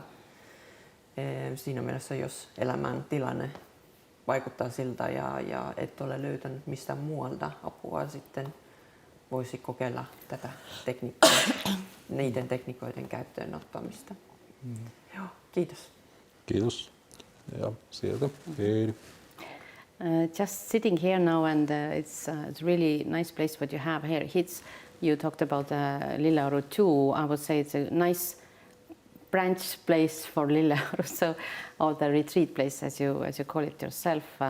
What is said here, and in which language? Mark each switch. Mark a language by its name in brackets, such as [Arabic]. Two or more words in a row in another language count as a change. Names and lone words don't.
[Finnish] Siinä mielessä, jos elämän tilanne vaikuttaa siltä ja et ole löytänyt mistään muualta apua, sitten voisi kokeilla tätä tekniikkaa, niiden tekniikoiden käyttöön ottamista. Joo, kiitos. Kiitos. Ja sieltä Heidi. [English] Just sitting here now, and it's really nice place what you have here. You talked about Lilleoru too. I would say it's a nice branch place for Lilleoru, so, or the retreat place, as you call it yourself.